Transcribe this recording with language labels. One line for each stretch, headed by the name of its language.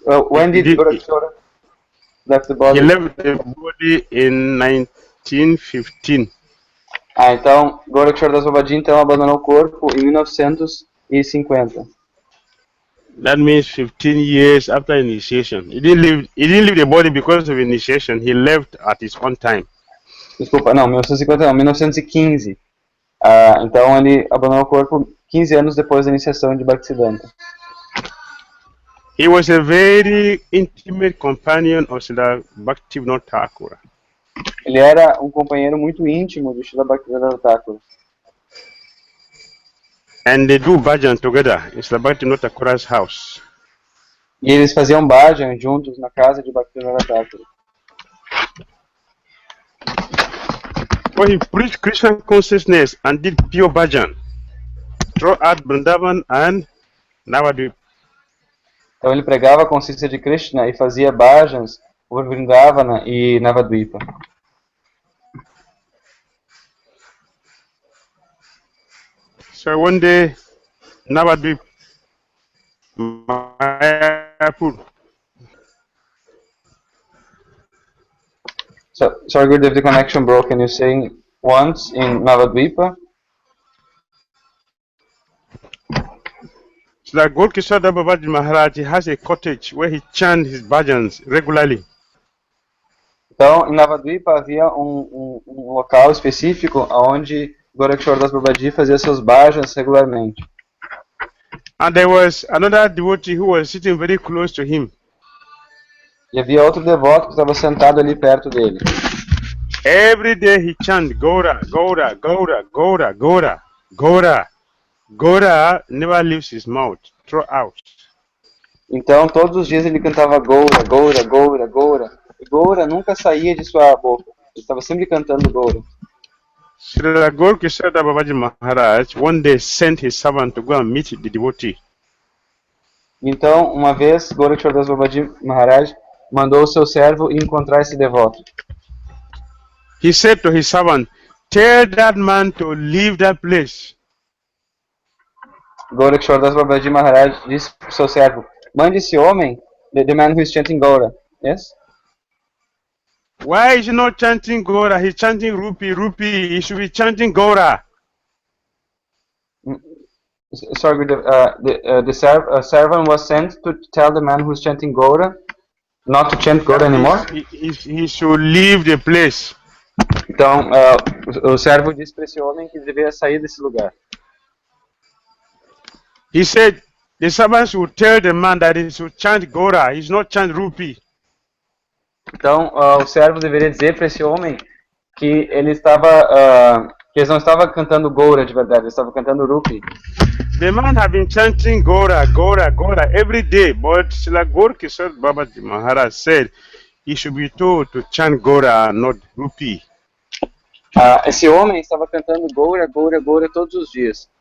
English: When did Gourakisora left the body? He left the body in 1915.
Portuguese: Então Gourakisora Babaji então abandonou o corpo em 1950.
English: That means 15 years after initiation. He didn't leave the body because of initiation. He left at his own time.
Portuguese: Desculpa, não, 1950 não, 1915. Então ele abandonou o corpo 15 anos depois da iniciação de Bhaktisiddhanta.
English: He was a very intimate companion of Srila Bhakti Dhira Damodara.
Portuguese: Ele era um companheiro muito íntimo do Srila Bhaktisiddhanta Thakur.
English: And they do bhajan together in Srila Bhakti Dhira Damodara's house.
Portuguese: E eles faziam bhajan juntos na casa de Bhaktisiddhanta Thakur.
English: So he preached Krishna consciousness and did pure bhajan throughout Vrindavan and Navadvip.
Portuguese: Então ele pregava a consciência de Krishna e fazia bhajans por Vrindavana e Navadvipa.
English: So one day, Navadvip, Mayapur. So, sorry, Gurudev, the connection broke. Can you say once in Navadvipa? So that Gourakisora Babaji Maharaj has a cottage where he chants his bhajans regularly.
Portuguese: Então, em Navadvipa havia um local específico onde Gourakisora Babaji fazia seus bhajans regularmente.
English: And there was another devotee who was sitting very close to him.
Portuguese: E havia outro devoto que estava sentado ali perto dele.
English: Every day he chanted Gaura, Gaura, Gaura, Gaura, Gaura, Gaura. Gaura never leaves his mouth throughout.
Portuguese: Então, todos os dias ele cantava Gaura, Gaura, Gaura, Gaura. E Gaura nunca saía de sua boca. Ele estava sempre cantando Gaura.
English: Srila Gourakisora Babaji Maharaj one day sent his servant to go and meet the devotee.
Portuguese: Então, uma vez, Gourakisora Babaji Maharaj mandou o seu servo encontrar esse devoto.
English: He said to his servant, "Tell that man to leave that place."
Portuguese: Gourakisora Babaji Maharaj disse para o seu servo, mande esse homem,
English: the man who is chanting Gaura. Yes? Why is he not chanting Gaura? He's chanting Rupi, Rupi. He should be chanting Gaura. Sorry, the servant was sent to tell the man who is chanting Gaura not to chant Gaura anymore. He should leave the place.
Portuguese: Então, o servo disse para esse homem que deveria sair desse lugar.
English: He said the servants would tell the man that he should chant Gaura. He should not chant Rupi.
Portuguese: Então, o servo deveria dizer para esse homem que ele estava, que eles não estavam cantando Gaura de verdade, eles estavam cantando Rupi.
English: The man had been chanting Gaura, Gaura, Gaura every day, but Srila Gourakisora Babaji Maharaj said he should be told to chant Gaura, not Rupi.
Portuguese: Esse homem estava cantando Gaura, Gaura, Gaura todos os dias.